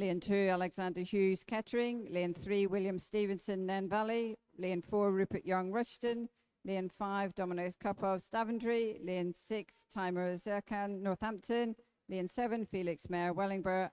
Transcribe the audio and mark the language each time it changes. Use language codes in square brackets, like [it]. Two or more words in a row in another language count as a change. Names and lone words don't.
[en] Lane 2, Alexander Hughes, Kettering. Lane 3, William Stevenson, Nen Valley. Lane 4, Rupert Young, Rushton. Lane 5, Dominic Kupov, Daventry. Lane 6, Timer Zerkan, Northampton. Lane 7, Felix Mayer, Wellingborough.